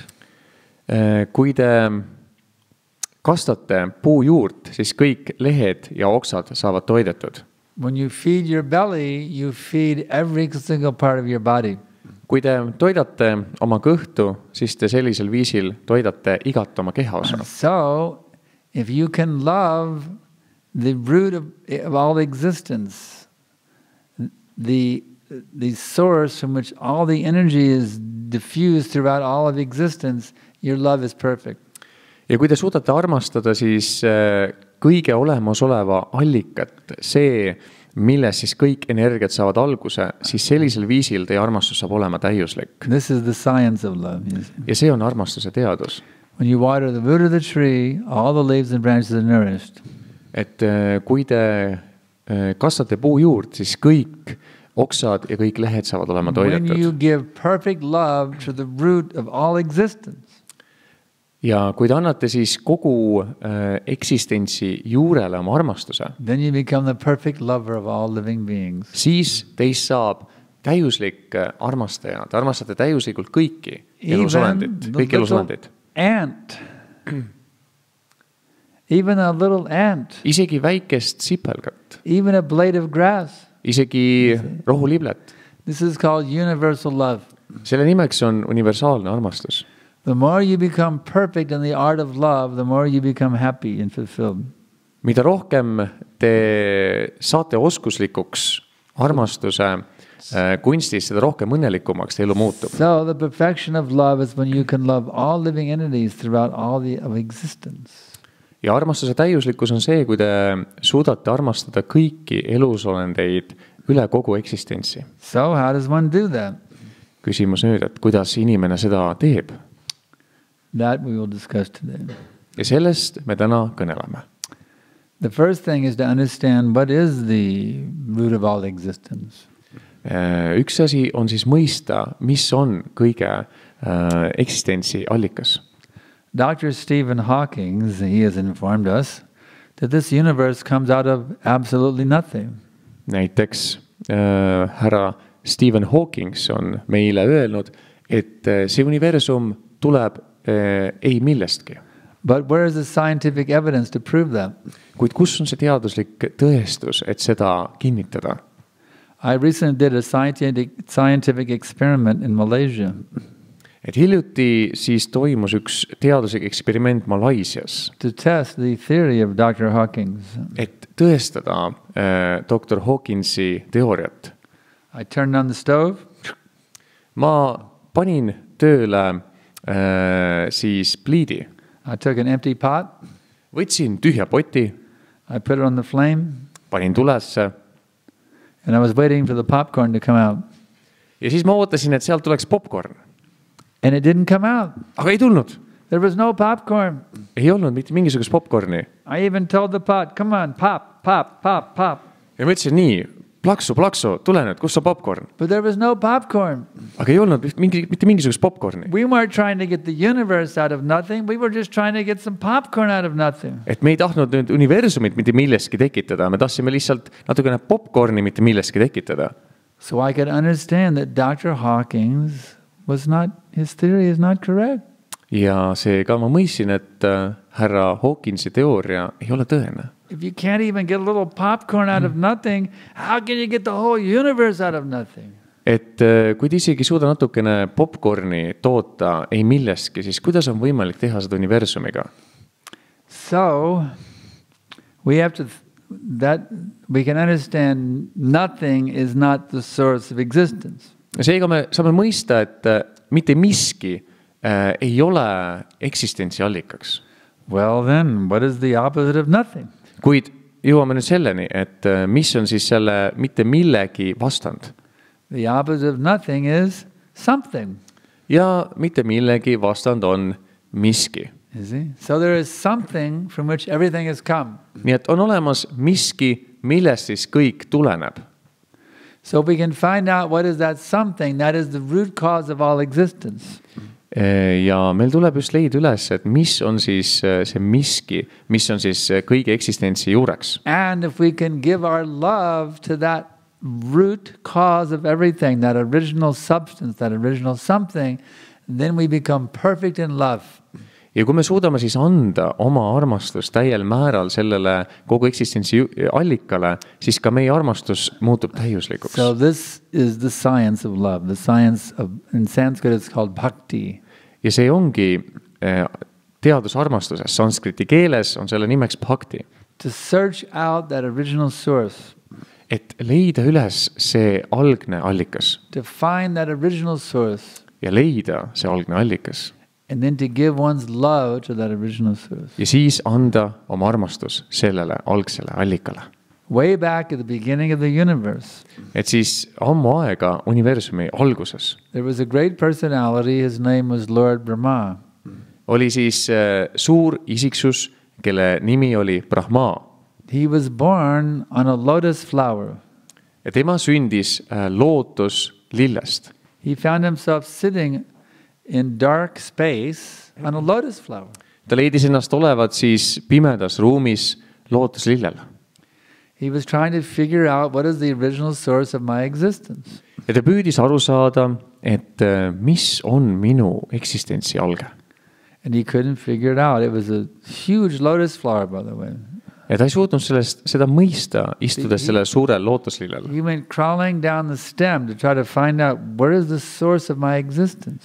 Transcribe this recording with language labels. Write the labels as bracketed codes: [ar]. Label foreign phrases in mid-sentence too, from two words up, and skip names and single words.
[et] Kui te kastate puu juurt, siis kõik lehed ja oksad saavad toidetud. [en] When you feed your belly, you feed every single part of your body. [et] Kui te toidate oma kõhtu, siis te sellisel viisil toidate igat oma kehaosa. [en] So, if you can love the root of all existence, the source from which all the energy is diffused throughout all of existence, your love is perfect. [et] Ja kui te suudate armastada, siis kõige olemasoleva allikat, see, milles siis kõik energiat saavad alguse, siis sellisel viisil teie armastus saab olema täiuslik. [en] This is the science of love. [et] Ja see on armastuse teadus. [en] When you water the root of the tree, all the leaves and branches are nourished. [et] Et kui te kastate puu juurt, siis kõik oksad ja kõik lehed saavad olema toidetud. [en] When you give perfect love to the root of all existence, [et] ja kui te annate siis kogu eksistentsi juurele oma armastuse, [en] then you become the perfect lover of all living beings. [et] Siis teist saab täiuslik armastaja. Te armastate täiuslikult kõiki elusolendit, kõik elusolendit. [en] Ant. Even a little ant. [et] Isegi väikest sipelgat. [en] Even a blade of grass. [et] Isegi rohuliblet. [en] This is called universal love. [et] Selle nimeks on universaalne armastus. [en] The more you become perfect in the art of love, the more you become happy and fulfilled. [et] Mida rohkem te saate oskuslikuks armastuse kunstis, seda rohkem õnnelikumaks te elu muutub. [en] So the perfection of love is when you can love all living entities throughout all of existence. [et] Ja armastuse täiuslikkus on see, kui te suudate armastada kõiki elusolendeid üle kogu eksistentsi. [en] So how does one do that? [et] Küsimus nüüd, et kuidas inimene seda teeb? [en] That we will discuss today. [et] Ja sellest me täna kõneleme. [en] The first thing is to understand what is the root of all existence. [et] Üks asi on siis mõista, mis on kõige eksistentsi allikas. [en] Dr. Stephen Hawking, he has informed us that this universe comes out of absolutely nothing. [et] Näiteks härra Stephen Hawking on meile öelnud, et see universum tuleb ei millestki. [en] But where is the scientific evidence to prove that? [et] Kuid kus on see teaduslik tõestus, et seda kinnitada? [en] I recently did a scientific experiment in Malaysia. [et] Et hiljuti siis toimus üks teaduslik eksperiment Malaisias. [en] To test the theory of Dr. Hawking's. [et] Et tõestada Dr. Hawkingsi teooriat. [en] I turned on the stove. [et] Ma panin tööle siis pliidi. [en] I took an empty pot. [et] Võtsin tühja poti. [en] I put it on the flame. [et] Panin tulesse. [en] And I was waiting for the popcorn to come out. [et] Ja siis ma ootasin, et sealt tuleks popcorn. [en] And it didn't come out. [et] Aga ei tulnud. [en] There was no popcorn. [et] Ei olnud mitte mingisugust popcorni. [en] I even told the pot, come on, pop, pop, pop, pop. [et] Ja ma ütlesin nii, plaksu, tule nüüd, kus on popcorn? [en] But there was no popcorn. [et] Aga ei olnud mitte mingisugust popcorni. [en] We weren't trying to get the universe out of nothing. We were just trying to get some popcorn out of nothing. [et] Et me ei tahtnud nüüd universumit mitte milleski tekitada. Me tahtsime lihtsalt natukene popcorni mitte milleski tekitada. [en] So I could understand that Dr. Hawking's his theory is not correct. [et] Ja seega ma mõistsin, et härra Hawkingsi teooria ei ole tõene. [en] If you can't even get a little popcorn out of nothing, how can you get the whole universe out of nothing? [et] Et kui te isegi suuda natukene popcorni toota ei millestki, siis kuidas on võimalik teha seda universumiga? [en] So, we can understand nothing is not the source of existence. [et] Seega me saame mõista, et mitte miski ei ole eksistentsi allikaks. [en] Well then, what is the opposite of nothing? [et] Kuid jõuame nüüd selleni, et mis on siis selle mitte millegi vastand. [en] The opposite of nothing is something. [et] Ja mitte millegi vastand on miski. [en] You see? So there is something from which everything has come. [et] Nii et on olemas miski, millest siis kõik tuleneb. [en] So we can find out what is that something, that is the root cause of all existence. [et] Ja meil tuleb just leida üles, et mis on siis see miski, mis on siis kõige eksistentsi juureks. [en] And if we can give our love to that root cause of everything, that original substance, that original something, then we become perfect in love. [et] Ja kui me suudame siis anda oma armastust täiel määral sellele kogu eksistentsi allikale, siis ka meie armastus muutub täiuslikuks. [en] So this is the science of love. The science of, in Sanskrit it's called bhakti. [et] Ja see ongi teadus armastuses. Sanskriti keeles on selle nimeks bhakti. [en] To search out that original source. [et] Et leida üles see algne allikas. [en] To find that original source. [et] Ja leida see algne allikas. [en] And then to give one's love to that original source. [et] Ja siis anda oma armastus sellele algsele allikale. [en] Way back at the beginning of the universe. [et] Et siis ammu aega universumi alguses. [en] There was a great personality, his name was Lord Brahma. [et] Oli siis suur isiksus, kelle nimi oli Brahma. [en] He was born on a lotus flower. [et] Ja tema sündis lootuslillest. [en] He found himself sitting in dark space on a lotus flower. [et] Ta leidis ennast olevat siis pimedas ruumis lootuslillel. [en] He was trying to figure out what is the original source of my existence. [et] Ja ta püüdis aru saada, et mis on minu eksistentsi alge. [en] And he couldn't figure it out. It was a huge lotus flower, by the way. [et] Ja ta ei suutnud seda mõista, istudes selle suurel lootuslillel. [en] He went crawling down the stem to try to find out where is the source of my existence.